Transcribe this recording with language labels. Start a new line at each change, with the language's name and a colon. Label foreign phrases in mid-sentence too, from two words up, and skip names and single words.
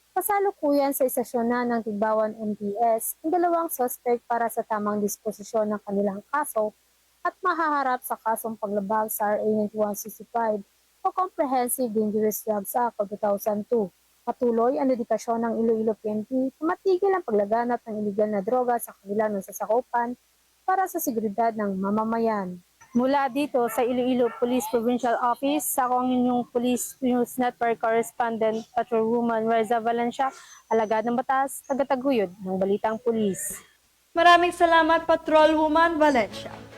Filipino: Kasalukuyan sa istasyon na ng Tigbawan MPS ang 2 suspect para sa tamang disposisyon ng kanilang kaso at mahaharap sa kasong paglabag sa RA 9165 o Comprehensive Dangerous Drugs Act of 2002. Patuloy ang dedikasyon ng Iloilo PNP na matigil ang paglaganap ng iligal na droga sa kanilang nasasakupan para sa seguridad ng mamamayan. Mula dito sa Iloilo Police Provincial Office, ako ang inyong Police News Network Correspondent, Patrol Woman Riza Valencia, alagad ng batas, tagataguyod ng Balitang Pulis. Maraming salamat, Patrol Woman Valencia.